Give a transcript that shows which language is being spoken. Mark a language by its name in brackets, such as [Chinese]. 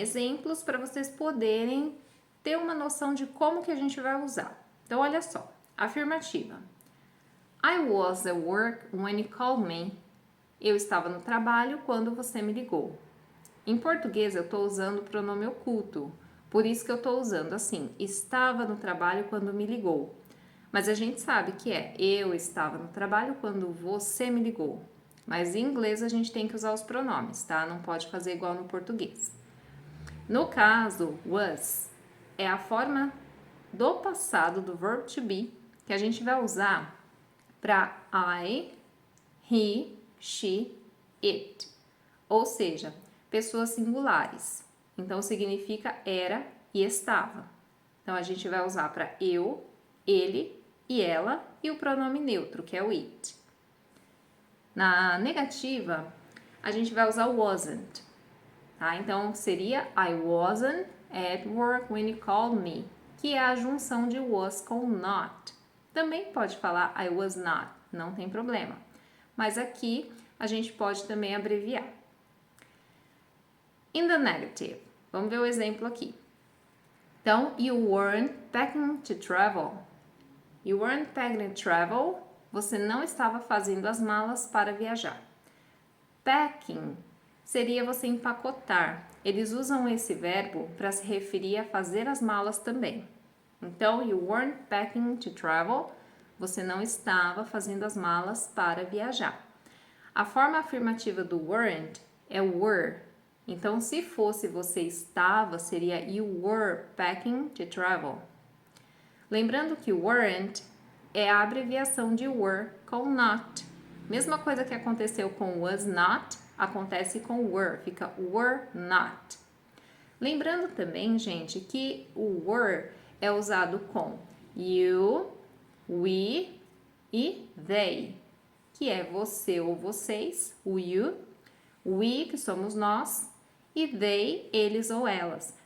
[Portuguese] Exemplos para vocês poderem ter uma noção de como que a gente vai usar. Então, olha só. Afirmativa. [English] I was at work when you called me. [Portuguese] Eu estava no trabalho quando você me ligou. Em português, eu estou usando o pronome oculto. Por isso que eu estou usando assim. Estava no trabalho quando me ligou. Mas a gente sabe que é eu estava no trabalho quando você me ligou. Mas em inglês a gente tem que usar os pronomes, tá? Não pode fazer igual no português. No caso, was é a forma do passado do verb to be que a gente vai usar para I, he, she, it. Ou seja, pessoas singulares. Então significa era e estava. Então a gente vai usar para eu, ele e ela e o pronome neutro, que é o it. Na negativa, a gente vai usar o wasn't. Tá? Então seria [English] I wasn't at work when you called me, [Portuguese] que é a junção de was com not. Também pode falar [English] I was not, [Portuguese] não tem problema. Mas aqui a gente pode também abreviar. [English] In the negative, [Portuguese] vamos ver o exemplo aqui. Então, [English] you weren't packing to travel. You weren't packing to travel. [Portuguese] Você não estava fazendo as malas para viajar. Packing seria você empacotar. Eles usam esse verbo para se referir a fazer as malas também. Então, [English] you weren't packing to travel. [Portuguese] Você não estava fazendo as malas para viajar. A forma afirmativa do weren't é were. Então, se fosse você estava, seria [English] you were packing to travel. [Portuguese] Lembrando que weren't é a abreviação de were com not. Mesma coisa que aconteceu com was not, acontece com were, fica were not. Lembrando também, gente, que o were é usado com you, we e they, que é você ou vocês, o you, we, que somos nós, e they, eles ou elas.